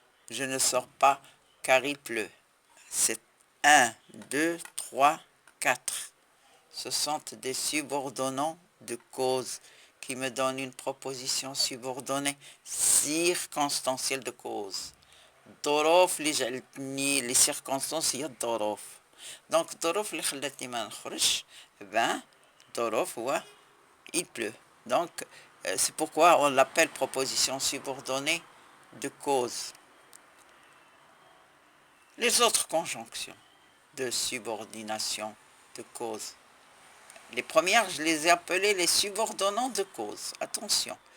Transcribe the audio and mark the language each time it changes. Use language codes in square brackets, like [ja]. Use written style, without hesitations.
[fr] Je ne sors pas car il pleut. C'est 1, 2, 3, 4. Ce sont des subordonnants de cause qui me donnent une proposition subordonnée circonstancielle de cause. [ar] ظروف اللي جعلتني [fr] les circonstances [ar] هي الظروف. Donc الظروف اللي خلتني ما نخرجش ben ظروف هو [fr] il pleut. Donc c'est pourquoi on l'appelle proposition subordonnée de cause. Les autres conjonctions de subordination de cause. Les premières, je les ai appelées les subordonnants de cause. Attention.